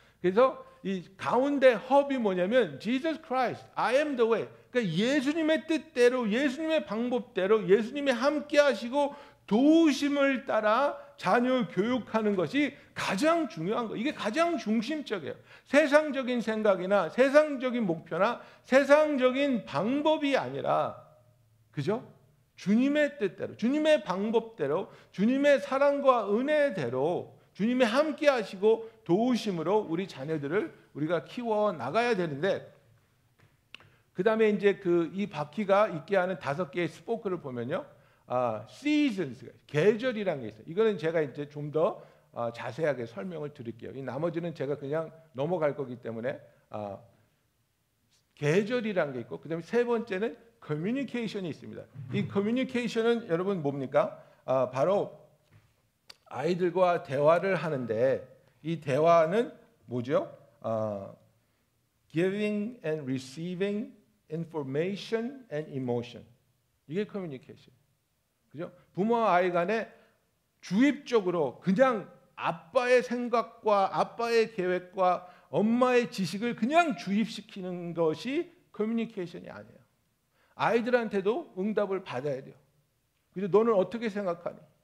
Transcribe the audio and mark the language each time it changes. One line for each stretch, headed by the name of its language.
Korean: 그래서 이 가운데 헙이 뭐냐면
English: Jesus Christ, I am the way.
Korean: 그러니까 예수님의 뜻대로, 예수님의 방법대로, 예수님이 함께하시고 도우심을 따라 자녀 교육하는 것이 가장 중요한 거. 이게 가장 중심적이에요. 세상적인 생각이나 세상적인 목표나 세상적인 방법이 아니라, 그죠? 주님의 뜻대로, 주님의 방법대로, 주님의 사랑과 은혜대로, 주님이 함께하시고 도우심으로 우리 자녀들을 우리가 키워 나가야 되는데, 그 다음에 이제 이 바퀴가 있게 하는 5개의 스포크를 보면요, seasons, 계절이라는 게 있어요. 이거는 제가 이제 좀 더 자세하게 설명을 드릴게요. 이 나머지는 제가 그냥 넘어갈 거기 때문에 계절이라는 게 있고, 그 다음에 3번째는 커뮤니케이션이 있습니다. 이 커뮤니케이션은 여러분 뭡니까? 바로 아이들과 대화를 하는데, 이 대화는 뭐죠?
English: Giving and receiving information and emotion.
Korean: 이게 커뮤니케이션. 그죠? 부모와 아이 간에 주입적으로 그냥 아빠의 생각과 아빠의 계획과 엄마의 지식을 그냥 주입시키는 것이 커뮤니케이션이 아니에요. 아이들한테도 응답을 받아야 돼요. 그래서 너는 어떻게 생각하니?